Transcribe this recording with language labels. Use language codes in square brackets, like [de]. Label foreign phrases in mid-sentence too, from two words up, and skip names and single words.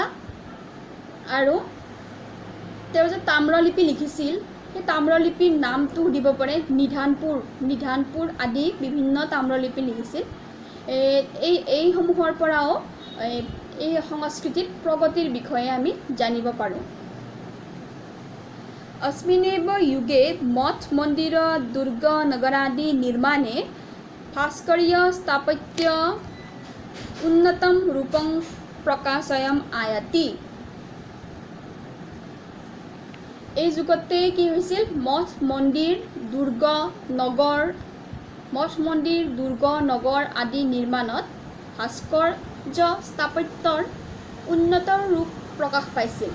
[as] আৰু তেওঁ যে তাম্ৰলিপি লিখিছিল সেই তাম্ৰলিপিৰ নামটো সুধিব পাৰে, নিধানপুৰ আদি বিভিন্ন তাম্ৰলিপি লিখিছিল। এইসমূহৰ পৰাও এই সংস্কৃতিৰ প্ৰগতিৰ বিষয়ে আমি জানিব পাৰোঁ। [sa] अस्मिन्नेव युगे मठ मन्दिर दुर्ग नगरादि निर्माणे भास्करीय स्थापत्य उन्नतं रूपं प्रकाशयम् आयाति। [as] এই যুগতে কি হৈছিল মঠ মন্দিৰ দুৰ্গ নগৰ আদি নিৰ্মাণত ভাস্কৰ্য স্থাপত্যৰ উন্নত ৰূপ প্ৰকাশ পাইছিল।